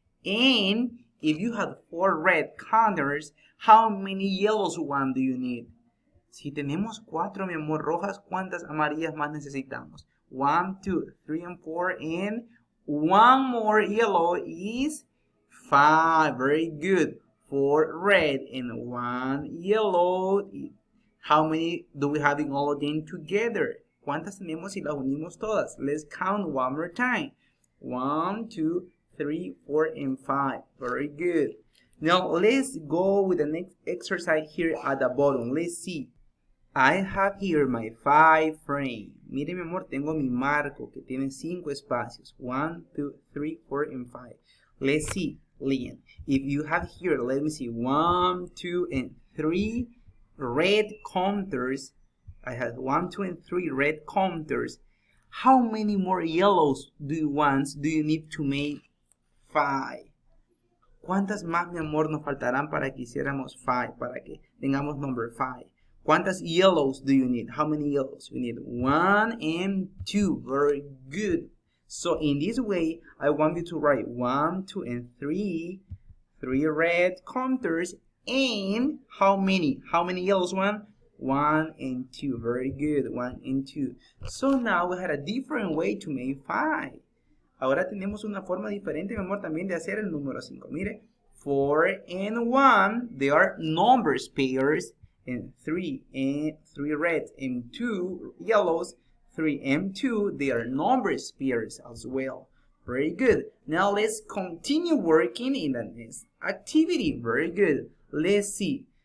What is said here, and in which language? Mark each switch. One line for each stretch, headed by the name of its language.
English: And if you have 4 red counters, how many yellows one do you need?
Spanish: Si tenemos 4, mi amor, rojas, ¿cuántas amarillas más necesitamos?
English: 1, 2, 3, and 4, and 1 more yellow is 5. Very good. 4 red and 1 yellow. How many do we have in all of them together?
Spanish: ¿Cuántas tenemos si las unimos todas?
English: Let's count one more time. 1, 2, 3, 4, and 5. Very good. Now let's go with the next exercise here at the bottom. Let's see. I have here my 5 frame.
Spanish: Mire, mi amor, tengo mi marco que tiene 5 espacios.
English: 1, 2, 3, 4, and 5. Let's see, Leon. If you have here, let me see, 1, 2, and 3 red counters. I have 1, 2, and 3 red counters. How many more yellows do you need to make 5.
Spanish: ¿Cuántas más, mi amor, nos faltarán para que hiciéramos 5? Para que tengamos
English: number 5.
Spanish: ¿Cuántas
English: yellows do you need? How many yellows? You need 1 and 2. Very good. So in this way, I want you to write 1, 2, and 3. 3 red counters. And how many? How many yellows? 1 and 2. Very good. 1 and 2. So now we had a different way to make 5.
Spanish: Ahora tenemos una forma diferente, mi amor, también de hacer el número 5. Mire,
English: 4 and 1, they are numbers pairs. And 3 reds and 2 yellows. 3 and 2, they are numbers pairs as well. Very good. Now let's continue working in the next activity. Very good. Let's see.